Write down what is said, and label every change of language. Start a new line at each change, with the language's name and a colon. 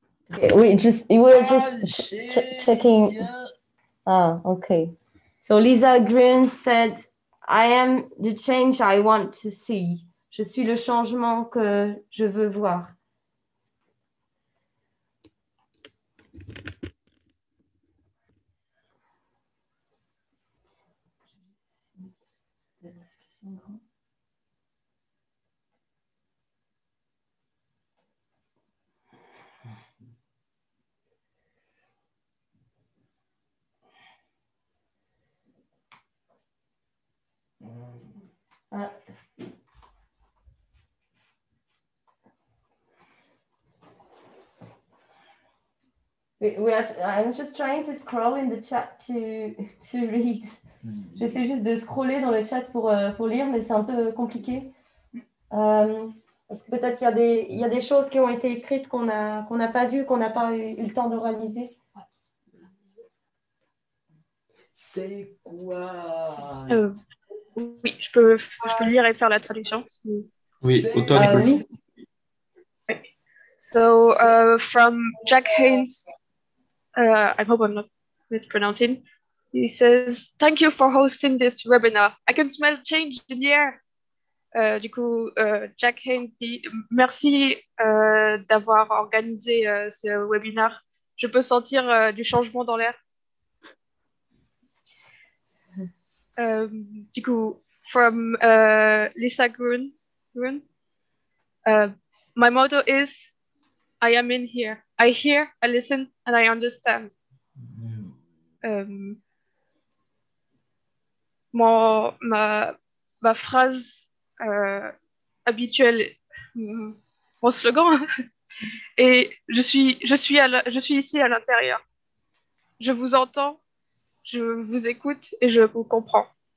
English: Okay, we're just checking. Ah, okay. So Lisa Green said, I am the change I want to see.
French: Je suis le changement que je veux voir.
English: I'm just trying to scroll in the chat to read.
French: J'essaie juste de scroller dans le chat pour lire, mais c'est un peu compliqué. Parce que peut-être il y a des choses qui ont été écrites qu'on n'a pas vues, qu'on n'a pas eu le temps de réaliser. C'est quoi? Oui, je peux lire et faire la traduction. Oui, auteur Nicolas. Oui.
English: So from Jack Haynes, I hope I'm not mispronouncing. He says, "Thank you for hosting this webinar. I can smell change in the air."
French: Du coup, Jack Haynes dit merci d'avoir organisé ce webinaire. Je peux sentir du changement dans l'air. Du coup,
English: from Lisa Grun. My motto is, I am in here. I hear, I listen, and I understand.
French: Ma phrase habituelle, mon slogan, et je suis ici à l'intérieur. Je vous entends, je vous écoute et je vous comprends.